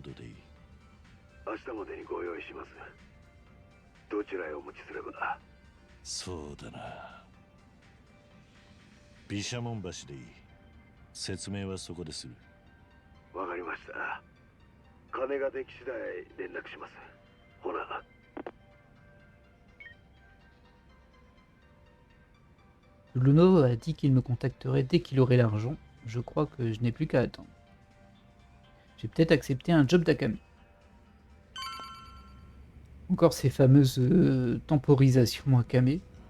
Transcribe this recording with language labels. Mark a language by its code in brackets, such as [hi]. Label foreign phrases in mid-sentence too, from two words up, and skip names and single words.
[ja] 明日までにご用意します。どちらへお持ちすれば。そうだな。毘沙門橋でいい。説明はそこでする。わかりました。金ができ次第連絡します。ほな。 [fr] Luno a dit qu'il me contacterait dès qu'il aurait l'argent. Je crois que je n'ai plus qu'à attendre. J'ai peut-être accepté un job d'Akame. Encore ces fameuses temporisations Akame.